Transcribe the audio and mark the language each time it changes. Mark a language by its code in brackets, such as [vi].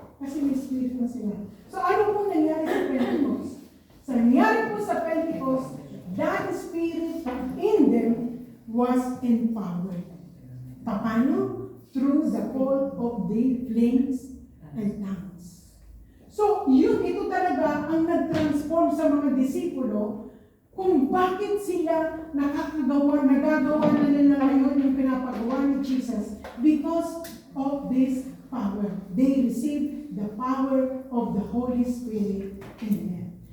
[tl] Kasi may Spirit na sila. So, ano po nangyari sa Pentecost? So, nangyari po sa Pentecost, [en] that Spirit in them was empowered. Paano? Through the call of the flames and tongues. [tl] So, ito talaga ang nag-transform sa mga disipulo kung bakit sila nagagawa na nila ngayon yung pinapagawa ni Jesus [en] because of this power. They received the power of the Holy Spirit in them.